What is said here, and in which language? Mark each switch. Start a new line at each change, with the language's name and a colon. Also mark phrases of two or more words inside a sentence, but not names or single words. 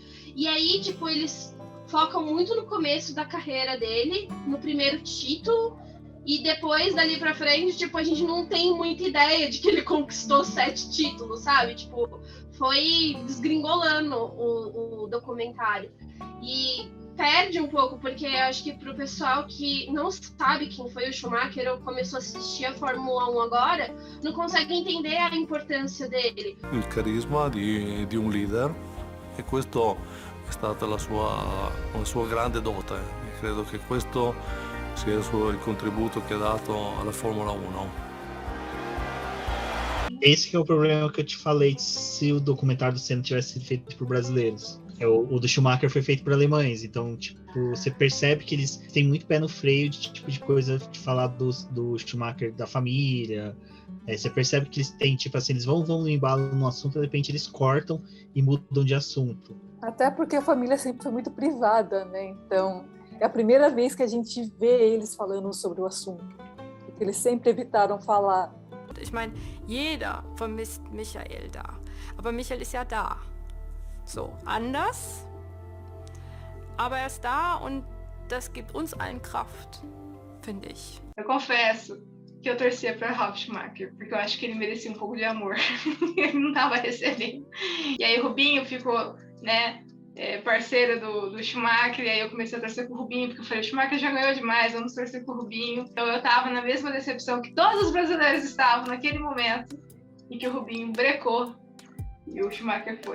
Portuguese: E aí, tipo, eles focam muito no começo da carreira dele, no primeiro título, e depois, dali pra frente, tipo, a gente não tem muita ideia de que ele conquistou 7 títulos, sabe? Tipo, foi desgringolando o documentário. E perde um pouco, porque acho que pro pessoal que não sabe quem foi o Schumacher ou começou a assistir a Fórmula 1 agora, não consegue entender a importância dele.
Italian: Il carisma di un leader, e questo è stata la sua grande dote. E credo che questo sia il contributo che ha dato alla Fórmula 1.
Portuguese: Esse que é o problema que eu te falei, se o documentário do Senna tivesse sido feito por brasileiros. O do Schumacher foi feito por alemães, então, tipo, você percebe que eles têm muito pé no freio de tipo de coisa de falar do Schumacher, da família. Você percebe que eles têm, tipo assim, eles vão no embalo no assunto, de repente eles cortam e mudam de assunto. Até porque a família sempre foi muito privada, né? Então, é a primeira vez que a gente vê eles falando sobre o assunto. Porque eles sempre evitaram falar.
German: Ich meine, jeder vermisst Michael da. Aber Michael ist ja da. So, anders. Aber er ist da und das gibt uns allen Kraft, finde ich.
Portuguese: Eu confesso que eu torcia para Ralf Schumacher, porque eu acho que ele merecia um pouco de amor. Ele não estava recebendo. E aí o Rubinho ficou né, parceiro do Schumacher, e aí eu comecei a torcer pro Rubinho, porque eu falei, o Schumacher já ganhou demais, vamos torcer pro Rubinho. Então eu tava na mesma decepção que todos os brasileiros estavam naquele momento, e que o Rubinho brecou, e o Schumacher foi.